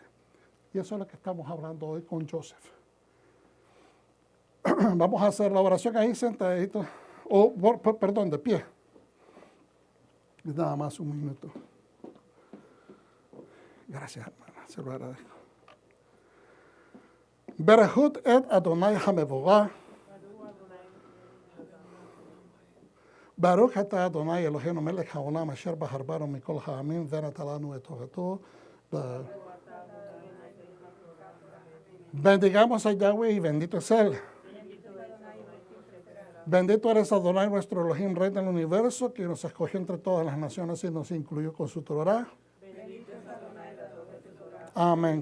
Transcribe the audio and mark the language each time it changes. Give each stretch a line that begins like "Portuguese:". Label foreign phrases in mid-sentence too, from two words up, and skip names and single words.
Spanish: Y eso es lo que estamos hablando hoy con Joseph. Vamos a hacer la oración ahí sentadito, perdón, de pie. Nada más un minuto. Gracias, hermana, se lo agradezco.
Hebrew: ברכו את אדוני המבורך. ברוך אתה אדוני אלוהינו מלך העולם אשר בחר בנו מכל העמים ונתן לנו את תורתו.
Spanish: Bendigamos a Yahweh y bendito es Él. Bendito eres Adonai, nuestro Elohim, Rey del universo, que nos escogió entre todas las naciones y nos incluyó con su Torah. Amén.